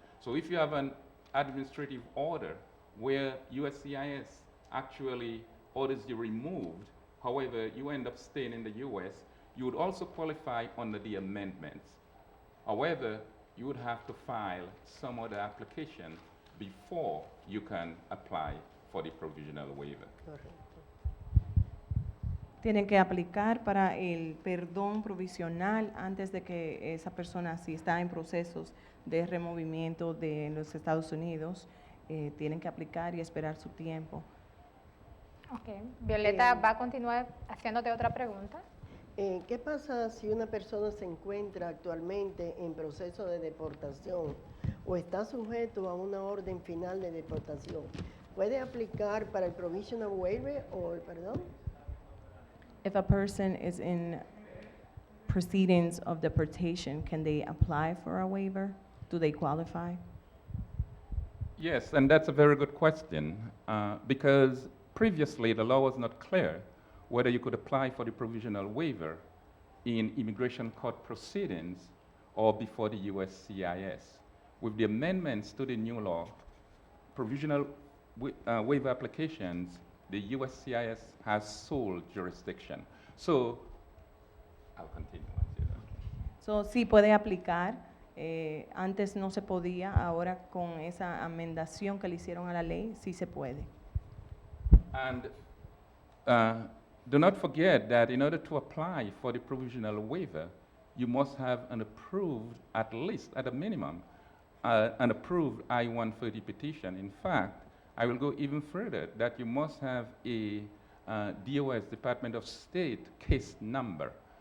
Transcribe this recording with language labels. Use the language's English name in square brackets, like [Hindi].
[English] So if you have an administrative order where USCIS actually orders you removed, however, you end up staying in the US, you would also qualify under the amendments. However, you would have to file some other application before you can apply for the provisional waiver. [Spanish] Tienen que aplicar para el perdón provisional antes de que esa persona, si está en procesos de removimiento de los Estados Unidos, tienen que aplicar y esperar su tiempo. [English] Okay. [Spanish] Violeta va a continuar haciéndote otra pregunta. ¿Qué pasa si una persona se encuentra actualmente en proceso de deportación o está sujeto a una orden final de deportación? ¿Puede aplicar para el Provisional Waiver o el perdón? [English] If a person is in proceedings of deportation, can they apply for a waiver? Do they qualify? Yes, and that's a very good question, because previously the law was not clear whether you could apply for the provisional waiver in immigration court proceedings or before the USCIS. With the amendments to the new law, provisional waiver applications, the USCIS has sole jurisdiction. So, I'll continue. [Spanish] So, sí puede aplicar. Antes no se podía, ahora con esa amendación que le hicieron a la ley, sí se puede. [English] And do not forget that in order to apply for the provisional waiver, you must have an approved, at least at a minimum, an approved I-130 petition. In fact, I will go even further, that you must have a DOS, Department of State, case number.